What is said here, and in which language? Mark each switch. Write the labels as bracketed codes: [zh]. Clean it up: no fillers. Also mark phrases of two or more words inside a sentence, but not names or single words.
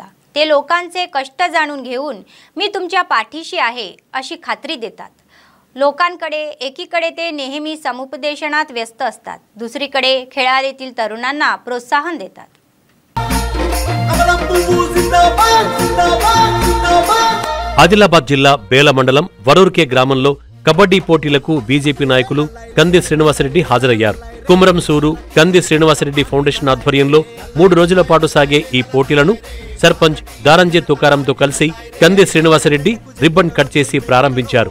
[mr] ते लोकांचे कष्ट जाणून घेऊन मी तुमच्या पाठीशी आहे अशी खात्री देतात. लोकांकडे एकीकडे ते नेहमी समुपदेशनात व्यस्त असतात, दुसरीकडे खेळाडूतील तरुणांना प्रोत्साहन देतात. [te] ఆదిలాబాద్ జిల్లా బేల మండలం వరూర్కే గ్రామంలో కబడ్డీ పోటీలకు బీజేపీ నాయకులు కంది శ్రీనివాసరెడ్డి హాజరయ్యారు. కుమరం సూరు కంది శ్రీనివాసరెడ్డి ఫౌండేషన్ ఆధ్వర్యంలో 3 రోజుల పాటు సాగే ఈ పోటీలను సర్పంచ్ దారంజే తుకారంతో కలిసి కంది శ్రీనివాసరెడ్డి రిబ్బన్ కట్ చేసి ప్రారంభించారు.